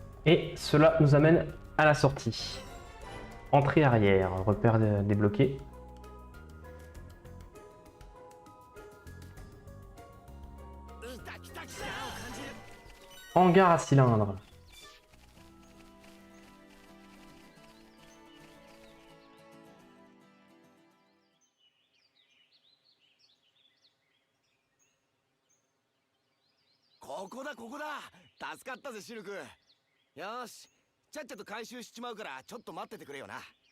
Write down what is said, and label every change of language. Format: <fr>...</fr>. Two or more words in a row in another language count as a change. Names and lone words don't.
<fr>Et cela nous amène à la sortie. Entrée arrière, repère débloqué. Hangar à cylindre.</fr> <ja>ここだここだ。助かったぜシルク。よし、ちゃっちゃと回収しちまうからちょっと待っててくれよな。</ja>